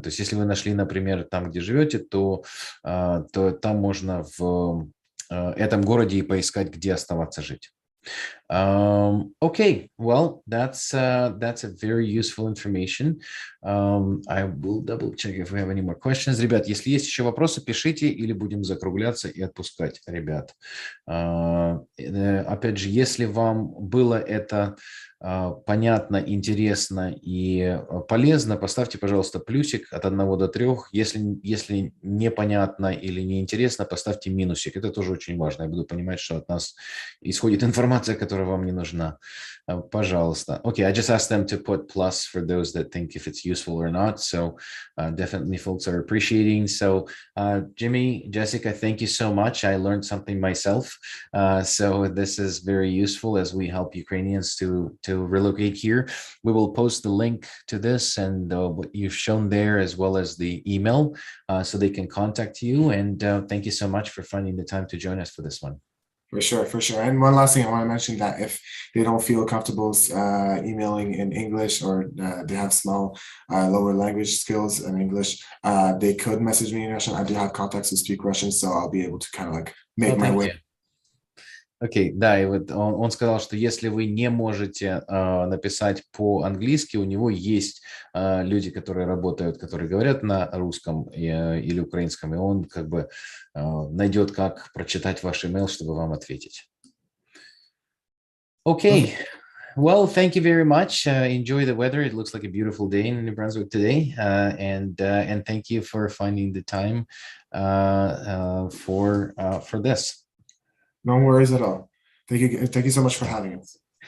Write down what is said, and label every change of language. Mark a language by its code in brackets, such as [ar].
[ru] То есть если вы нашли, например, там, где живете, то там можно в этом городе и поискать, где оставаться жить. [en] Okay, well, that's a very useful information. I will double check if we have any more questions. [ru] Ребят, если есть еще вопросы, пишите или будем закругляться и отпускать, ребят. Опять же, если вам было это понятно, интересно и полезно, поставьте, пожалуйста, плюсик от 1 до 3. Если непонятно или неинтересно, поставьте минусик. Это тоже очень важно. Я буду понимать, что от нас исходит информация, которая вам не нужна. Пожалуйста. [en] Okay, I just asked them to put plus for those that think if it's useful or not. So definitely folks are appreciating. So Jimmy, Jessica, thank you so much. I learned something myself. So this is very useful as we help Ukrainians to relocate here. We will post the link to this and what you've shown there, as well as the email, so they can contact you. And thank you so much for finding the time to join us for this one. For sure, for sure. And one last thing I want to mention, that if they don't feel comfortable emailing in English, or they have small lower language skills in English, they could message me in Russian. I do have contacts who speak Russian, so I'll be able to kind of like make my way. [ru] Окей, да, и вот он сказал, что если вы не можете написать по-английски, у него есть люди, которые работают, которые говорят на русском или украинском, и он как бы найдет, как прочитать ваш email, чтобы вам ответить. Окей. [en] Well, thank you very much. Enjoy the weather. It looks like a beautiful day in New Brunswick today. And thank you for finding the time for this. No worries at all. Thank you so much for having us.